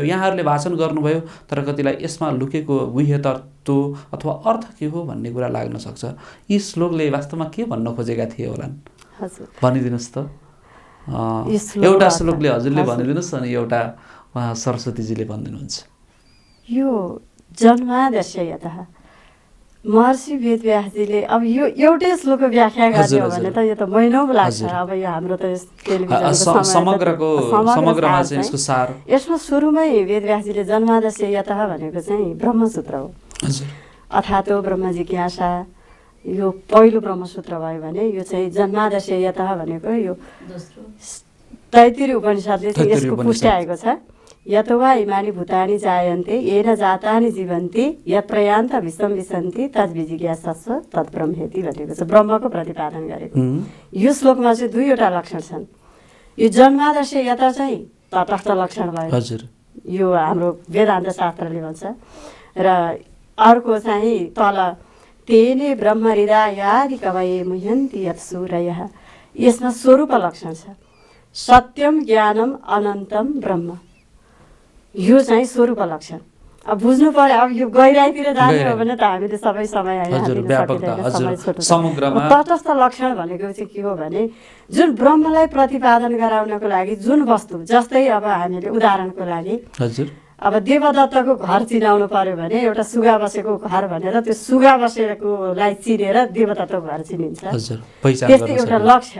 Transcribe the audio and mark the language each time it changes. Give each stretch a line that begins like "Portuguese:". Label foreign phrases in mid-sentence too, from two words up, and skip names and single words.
Nepali: यहाँहरूले भाषण गर्नुभयो तर कतिलाई यसमा लुकेको गुह्य तत्त्व अथवा अर्थ के हो भन्ने कुरा लाग्न सक्छ। यी श्लोकले वास्तवमा के भन्न खोजेका थिए होलान् भनिदिनुहोस् त। एउटा श्लोकले हजुरले भनिदिनुहोस् अनि एउटा उहाँ सरस्वतीजीले भनिदिनुहुन्छ। यो
Sanskrit: जन्मादस्य यतः
Nepali: महर्षि वेदव्यासजीले अब यो एउटै श्लोकको व्याख्या गर्ने हो भने त यो त महिनौँ लाग्छ। अब यो हाम्रो त समग्रमा चाहिँ यसको सार यसमा सुरुमै वेदव्यासजीले
Sanskrit: जन्मादस्य यतः
Nepali: भनेको चाहिँ ब्रह्मसूत्र हो।
Sanskrit: अथातो ब्रह्म जिज्ञासा
Nepali: यो पहिलो ब्रह्मसूत्र भयो भने यो चाहिँ
Sanskrit: जन्मादस्य यतः
Nepali: भनेको यो तैत्तिरीय उपनिषदले चाहिँ यसको पुष्टि आएको छ।
Sanskrit: यतो वा इमानी भूतानि जायन्ते येन जातानि जीवन्ति यत् प्रयान्त विश्वम विसन्ति तद्विजिज्ञासस्व तद्ब्रह्मेति
Nepali: भनेको छ, ब्रह्मको प्रतिपादन गरेको। यो श्लोकमा चाहिँ दुईवटा लक्षण छन्। यो
Sanskrit: जन्मादस्य यता
Nepali: चाहिँ तटस्थ लक्षण भयो, हजुर, यो हाम्रो वेदान्त शास्त्रले भन्छ। र अर्को चाहिँ तल
Sanskrit: तेने ब्रह्म हृदयादि कवये मुह्यन्ति यत् सूरयः,
Nepali: यसमा स्वरूप लक्षण छ।
Sanskrit: सत्यम ज्ञानम अनन्तम ब्रह्म,
Nepali: यो चाहिँ स्वरूप लक्षण। अब बुझ्नु पर्यो, अब यो गहिराइतिर जाने हो भने त हामीले सबै समय तटस्थ लक्षण भनेको चाहिँ के हो भने जुन ब्रह्मलाई प्रतिपादन गराउनको लागि जुन वस्तु, जस्तै अब हामीले उदाहरणको लागि अब देवदत्तको घर चिनाउनु पर्यो भने एउटा सुगा बसेको घर भनेर त्यो सुगा बसेकोलाई चिनेर देवदत्तको घर चिनिन्छ, त्यस्तै एउटा लक्ष्य।